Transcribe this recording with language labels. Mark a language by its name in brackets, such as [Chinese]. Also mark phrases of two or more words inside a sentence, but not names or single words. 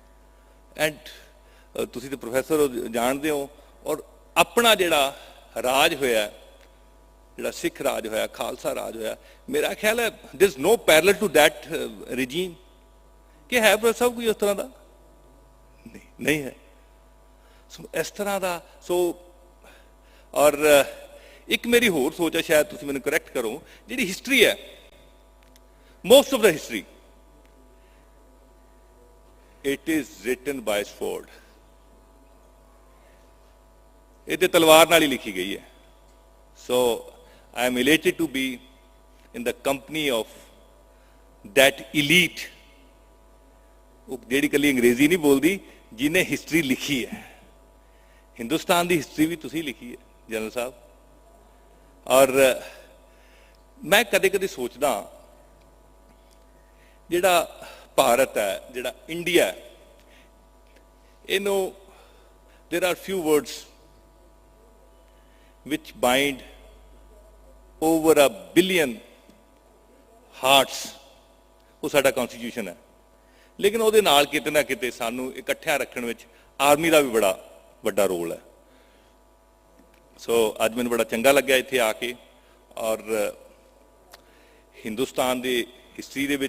[Punjabi] ਐਂਡ ਤੁਸੀਂ ਤਾਂ ਪ੍ਰੋਫੈਸਰ ਜਾਣਦੇ ਹੋ, ਔਰ ਆਪਣਾ ਜਿਹੜਾ ਰਾਜ ਹੋਇਆ, ਜਿਹੜਾ ਸਿੱਖ ਰਾਜ ਹੋਇਆ, ਖਾਲਸਾ ਰਾਜ ਹੋਇਆ, ਮੇਰਾ ਖਿਆਲ ਹੈ [English] there is no parallel to that regime. [Punjabi] ਕਿ ਹੈ ਪ੍ਰੋਫੈਸਰ ਸਾਹਿਬ ਕੋਈ ਉਸ ਤਰ੍ਹਾਂ ਦਾ? ਨਹੀਂ ਹੈ। ਸੋ ਇਸ ਤਰ੍ਹਾਂ ਦਾ, ਸੋ ਔਰ ਇੱਕ ਮੇਰੀ ਹੋਰ ਸੋਚ ਹੈ, ਸ਼ਾਇਦ ਤੁਸੀਂ ਮੈਨੂੰ ਕਰੈਕਟ ਕਰੋ, ਜਿਹੜੀ ਹਿਸਟਰੀ ਹੈ, [English] most of the history, it is written by sword. [Punjabi] ਇਹ ਤੇ ਤਲਵਾਰ ਨਾਲ ਹੀ ਲਿਖੀ ਗਈ ਹੈ। [English] So I am elated to be in the company of that elite, [Punjabi] ਉਹ ਜਿਹੜੀ ਇਕੱਲੀ ਅੰਗਰੇਜ਼ੀ ਨਹੀਂ ਬੋਲਦੀ, ਜਿਹਨੇ ਹਿਸਟਰੀ ਲਿਖੀ ਹੈ। ਹਿੰਦੁਸਤਾਨ ਦੀ ਹਿਸਟਰੀ ਵੀ ਤੁਸੀਂ ਲਿਖੀ ਹੈ ਜਨਰਲ ਸਾਹਿਬ। ਔਰ ਮੈਂ ਕਦੇ ਕਦੇ ਸੋਚਦਾ, ਜਿਹੜਾ ਭਾਰਤ ਹੈ, ਜਿਹੜਾ ਇੰਡੀਆ ਹੈ, ਇਹਨੂੰ [English] there are few words which bind over a billion hearts, [Punjabi] ਉਹ ਸਾਡਾ ਕਨਸਟੀਟਿਊਸ਼ਨ ਹੈ। ਲੇਕਿਨ ਉਹਦੇ ਨਾਲ ਕਿਤੇ ਨਾ ਕਿਤੇ ਸਾਨੂੰ ਇਕੱਠਿਆਂ ਰੱਖਣ ਵਿੱਚ ਆਰਮੀ ਦਾ ਵੀ ਬੜਾ ਵੱਡਾ ਰੋਲ ਹੈ। ਸੋ ਅੱਜ ਮੈਨੂੰ ਬੜਾ ਚੰਗਾ ਲੱਗਿਆ ਇੱਥੇ ਆ ਕੇ, ਔਰ ਹਿੰਦੁਸਤਾਨ ਦੀ ਹਿਸਟਰੀ ਦੇ